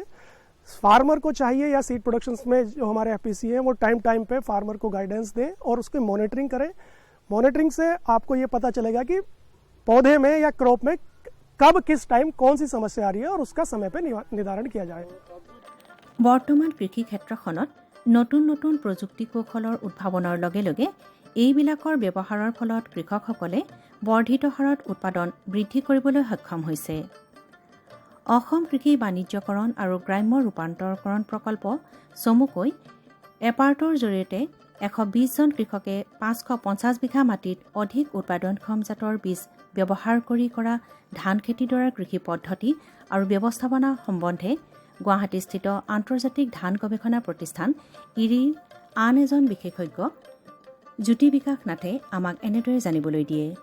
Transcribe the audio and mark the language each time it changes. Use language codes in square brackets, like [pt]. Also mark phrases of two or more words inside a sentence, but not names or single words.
[hi] फार्मर को चाहिए या [en] seed productions [hi] में जो हमारे एफपीसी हैं वो टाइम पे फार्मर को गाइडेंस दें और उसकी मॉनिटरिंग करें। मॉनिटरिंग से आपको ये पता चलेगा कि पौधे में या क्रॉप में कब किस टाइम कौन सी समस्या आ रही है और उसका समय पे निर्धारण किया जाए। [as] বৰ্তমান কৃষি ক্ষেত্ৰখনত নতুন নতুন প্ৰযুক্তি কৌশলৰ উদ্ভাৱনৰ লগে লগে এইবিলাকৰ ব্যৱহাৰৰ ফলত কৃষকসকলে বৰ্ধিত হাৰত উৎপাদন বৃদ্ধি কৰিবলৈ সক্ষম হৈছে। অসম কৃষি বাণিজ্যকৰণ আৰু গ্ৰাম্য ৰূপান্তৰকৰণ প্ৰকল্প চমুকৈ এপাৰ্টৰ জৰিয়তে 120 জন কৃষকে 550 বিঘা মাটিত অধিক উৎপাদনক্ষম জাতৰ বীজ ব্যৱহাৰ কৰি কৰা ধান খেতিৰ দৰে কৃষি পদ্ধতি আৰু ব্যৱস্থাপনা সম্বন্ধে গুৱাহাটীস্থিত আন্তৰ্জাতিক ধান গৱেষণা প্ৰতিষ্ঠান ইৰিৰ আন এজন বিশেষজ্ঞ জ্যোতি বিকাশ নাথে আমাক এনেদৰে জানিবলৈ দিয়ে।